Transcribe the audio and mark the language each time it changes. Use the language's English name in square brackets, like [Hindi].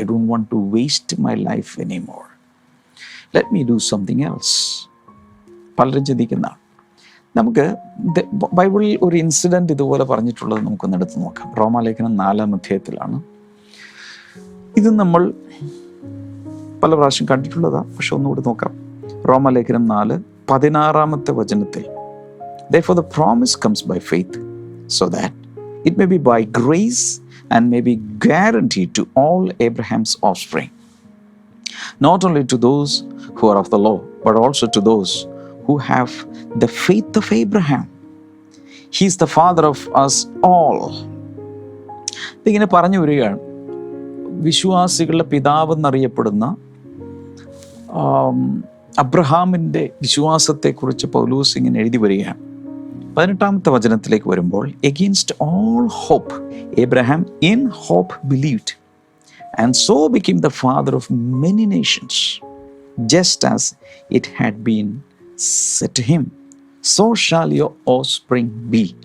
[English] I don't want to waste my life anymore. Let me do something else. [Malayalam] പലരും ചിന്തിക്കുന്നതാണ്. നമുക്ക് ബൈബിളിൽ ഒരു incident ഇതുപോലെ പറഞ്ഞിട്ടുള്ളത് നമുക്കൊന്ന് എടുത്ത് നോക്കാം. റോമാലേഖനം 4-ാം അധ്യായത്തിലാണ്. ഇത് നമ്മൾ പല പ്രാവശ്യം കണ്ടിട്ടുള്ളതാണ്, പക്ഷെ ഒന്നുകൂടി നോക്കാം. റോമാലേഖനം 4:16 വചനത്തിൽ, [English] therefore the promise comes by faith, so that it may be by grace and may be guaranteed to all Abraham's offspring, not only to those who are of the law, but also to those who have the faith of Abraham. He is the father of us all. [Malayalam] ഇതിങ്ങനെ പറഞ്ഞു വരികയാണ്. വിശ്വാസികളുടെ പിതാവെന്നറിയപ്പെടുന്ന അബ്രഹാമിൻ്റെ വിശ്വാസത്തെക്കുറിച്ച് പൗലോസ് ഇങ്ങനെ എഴുതി വരികയാണ്. 18-ാമത്തെ വചനത്തിലേക്ക് വരുമ്പോൾ, [English] Against all hope Abraham in hope believed, and so became the father of many nations, just as it had been said to him, so shall your offspring be.